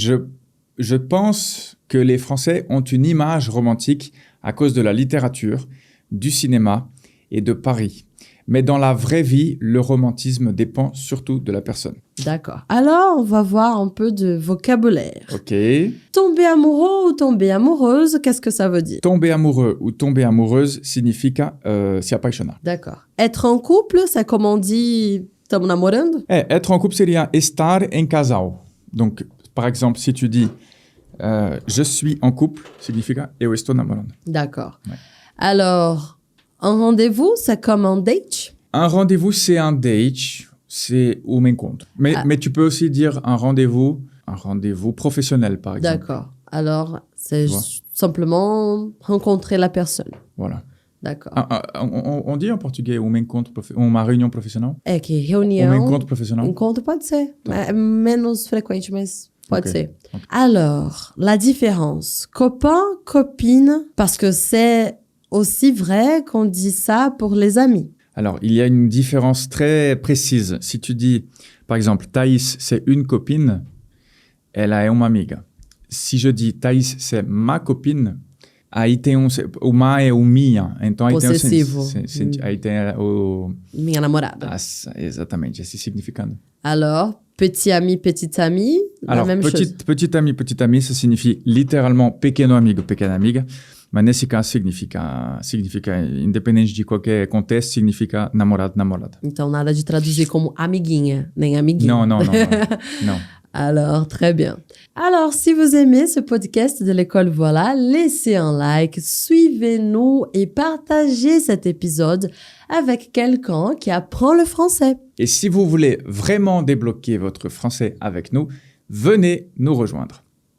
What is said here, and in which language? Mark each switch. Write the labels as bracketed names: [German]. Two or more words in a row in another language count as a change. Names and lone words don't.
[French] Je pense que les Français ont une image romantique à cause de la littérature, du cinéma et de Paris. Mais dans la vraie vie, le romantisme dépend surtout de la personne. D'accord. Alors, on va voir un peu de vocabulaire. Ok. Tomber amoureux ou tomber amoureuse, qu'est-ce que ça veut dire? Tomber amoureux ou tomber amoureuse [Portuguese] significa se apaixonar. [French] D'accord. Être en couple, c'est comme on dit, [Portuguese] estamos namorando? [French] Être en couple [Portuguese] seria estar em casal. [French] Donc, par exemple, si tu dis je suis en couple, [Portuguese] significa eu estou namorando. [French] D'accord. Ouais. Alors, un rendez-vous, c'est comme un date? Un rendez-vous, c'est un date, c'est un encontro. Mais tu peux aussi dire un rendez-vous professionnel, par exemple. D'accord. Alors, c'est Tu vois. simplement rencontrer la personne. Voilà. D'accord. On dit en portugais uma réunion professionnelle? [Portuguese] É que reunião... encontro profissional? Encontro pode ser. É menos frequente, mas pode Ok. ser. [French] Alors, la différence. Copain, copine, parce que c'est aussi vrai qu'on dit ça pour les amis. Alors, il y a une différence très précise. Si tu dis, par exemple, Thaïs, c'est une copine, [Portuguese] ela é uma amiga. [French] Si je dis Thaïs, c'est ma copine, [Portuguese] aí tem o ma é o minha. Então, aí Possessivo. aí tem o... Minha namorada. Exatamente, esse significado. [French] Alors, petit ami, petite amie, Alors, la même chose. petit ami, ça signifie littéralement [Portuguese] pequeno amigo, pequena amiga. Mas nesse caso significa, independente de qualquer contexto, significa namorado, namorada. Então, nada de traduzir como amiguinha, nem amiguinho. [French] Non. Alors, très bien. Alors, si vous aimez ce podcast de l'école Voilà, laissez un like, suivez-nous et partagez cet épisode avec quelqu'un qui apprend le français. Et si vous voulez vraiment débloquer votre français avec nous, venez nous rejoindre.